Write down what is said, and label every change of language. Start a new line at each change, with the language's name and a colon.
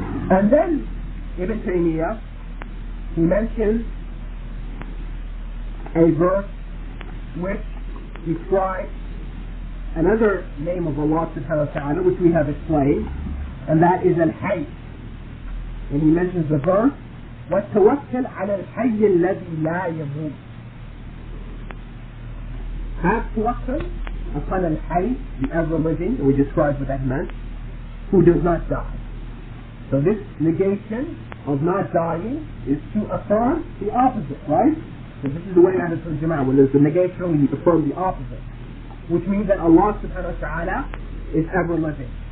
English: And then Ibn Taymiyyah, he mentions a verse which describes another name of Allah subhanahu wa ta'ala, which we have explained, and that is Al-Hayy. And he mentions the verse,
Arabic: وَتَوَكَّلْ عَلَى الْحَيِّ الَّذِي لَا يَمُوتُ.
English: Have tawakkul upon Al-Hayy, the ever-living, and we described what that meant, who does not die. So this negation of not dying is to affirm the opposite, right? So this is the way that it's in Jama'ah. When there's a negation, we affirm the opposite, which means that Allah subhanahu wa ta'ala is ever-living.